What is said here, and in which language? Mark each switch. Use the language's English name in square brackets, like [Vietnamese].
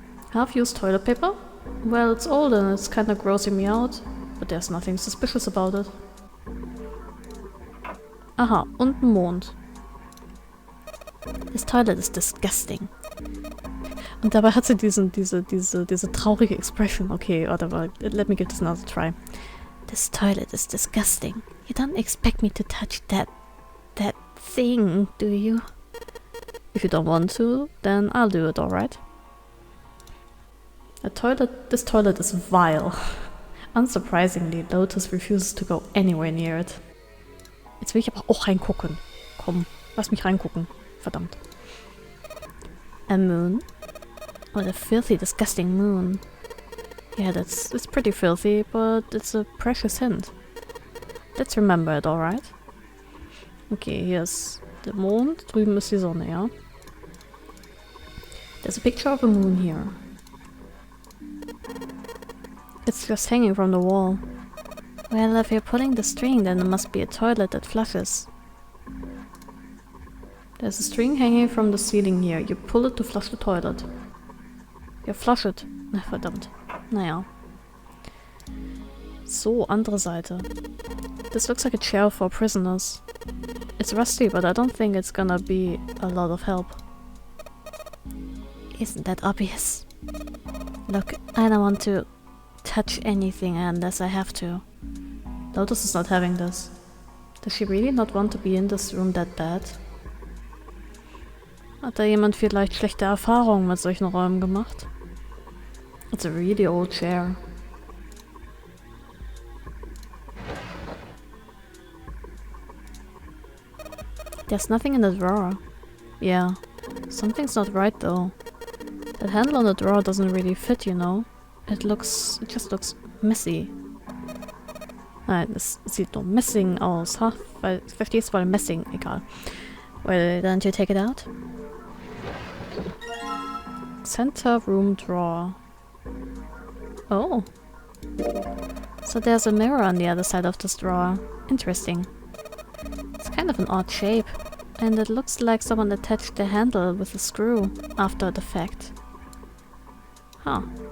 [English] Half-used toilet paper? Well, it's old and it's kinda grossing me out, but there's nothing suspicious about it. [German] Aha, und ein Mond. [English] This toilet is disgusting. [German] Und dabei hat sie diese traurige Expression. [English] Okay, warte, let me give this another try. This toilet is disgusting. You don't expect me to touch that thing, do you? If you don't want to, then I'll do it, alright? This toilet is vile. Unsurprisingly, Lotus refuses to go anywhere near it. [German] Jetzt will ich aber auch reingucken. Komm, lass mich reingucken. [English] Verdammt. A moon? What a filthy, disgusting moon. Yeah, it's pretty filthy, but it's a precious hint. Let's remember it, alright? Okay, here's der Mond. [German] Drüben ist die Sonne, ja? [English] There's a picture of a moon here. It's just hanging from the wall. Well, if you're pulling the string, then it must be a toilet that flushes. There's a string hanging from the ceiling here. You pull it to flush the toilet. Ja, flush it. [German] Na, verdammt. Naja. So, andere Seite. [English] This looks like a chair for prisoners. It's rusty, but I don't think it's gonna be a lot of help. Isn't that obvious? Look, I don't want to touch anything unless I have to. Lotus is not having this. Does she really not want to be in this room that bad? [German] Hat da jemand vielleicht schlechte Erfahrungen mit solchen Räumen gemacht? [English] It's a really old chair. There's nothing in the drawer. Yeah, something's not right though. That handle on the drawer doesn't really fit, you know. It just looks messy. [German] Nein, es sieht nur messing aus, ha? Weil, verstehst du, weil messing, egal. [English] Well, don't you take it out? Center room drawer. Oh. So there's a mirror on the other side of this drawer. Interesting. It's kind of an odd shape. And it looks like someone attached the handle with a screw after the fact. Huh.